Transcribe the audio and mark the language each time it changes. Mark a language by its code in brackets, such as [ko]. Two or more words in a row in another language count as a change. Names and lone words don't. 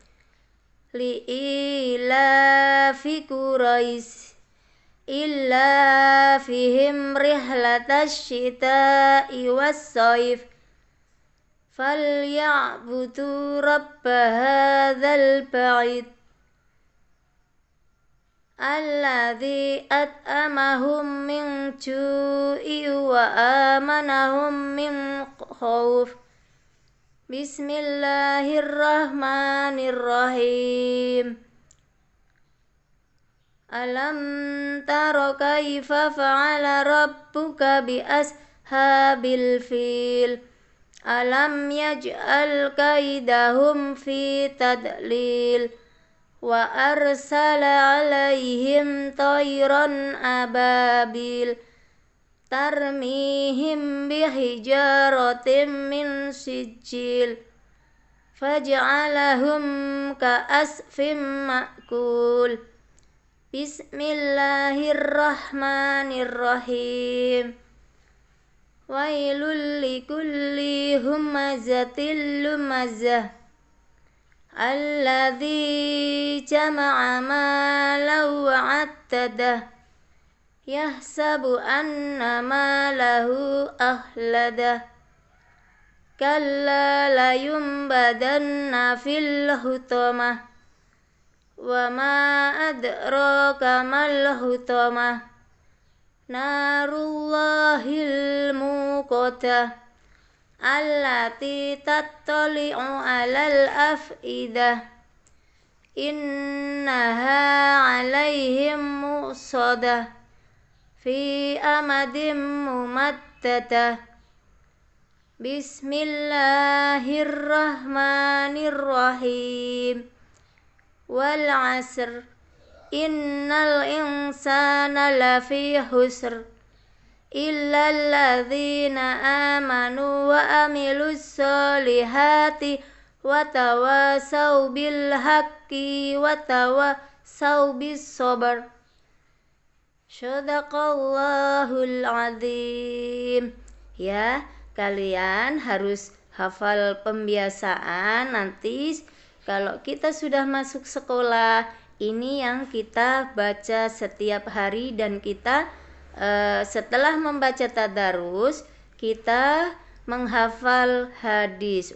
[ar] لإيلاف قريش إيلافهم رحلة الشتاء والصيف فليعبدوا رب هذا البيت الذي أطعمهم من جوع وآمنهم من خوف. بسم الله الرحمن الرحيم. ألم تر كيف فعل ربك بأصحاب الفيل. ألم يجعل كيدهم في تضليل. وأرسل عليهم طيرا أبابيل. ترميهم بحجارة من سجيل. فجعلهم كعصف مأكول. بسم الله الرحمن الرحيم. ويل لكل همزة لمزة. الذي جمع مالا وعدده. يحسب أن ماله أخلده. كلا لينبذن في الحطمة. وما أدراك ما الحطمة. نار الله الموقدة. التي تطلع على الأفئدة. إنها عليهم مؤصدة. في عمد ممددة. بسم الله الرحمن الرحيم. والعصر إن الإنسان لفي خسر. إلا الذين آمنوا وعملوا الصالحات وتواصوا بالحق وتواصوا بالصبر. صدق الله العظيم. [id] Ya, kalian harus hafal pembiasaan. Nanti kalau kita sudah masuk sekolah, ini yang kita baca setiap hari, dan kita setelah membaca tadarus kita menghafal hadis.